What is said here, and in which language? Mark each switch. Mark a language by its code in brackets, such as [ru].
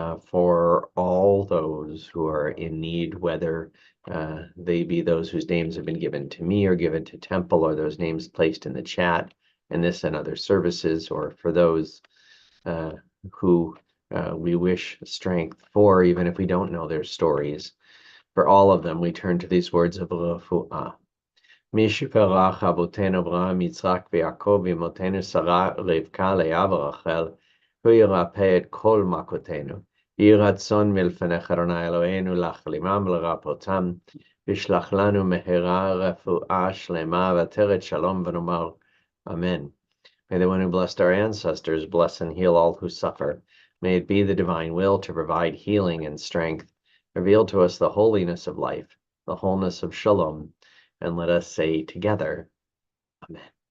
[en] for all those who are in need, whether they be those whose names have been given to me or given to Temple, or those names placed in the chat and this and other services, or for those who we wish strength for, even if we don't know their stories. For all of them, we turn to these words of refuah. [he] מי שברך אבותינו אברהם, יצחק ויעקב, ואמותינו שרה, רבקה, לאה ורחל, הוא ירפא את כל מכותינו. יהי רצון מלפניך אדוני אלוהינו להחלימם ולרפאותם, ושלח לנו מהרה רפואה שלמה ועטרת שלום, ונאמר Amen. [en] May the one who blessed our ancestors bless and heal all who suffer. May it be the divine will to provide healing and strength. Reveal to us the holiness of life, the wholeness of shalom, and let us say together, Amen.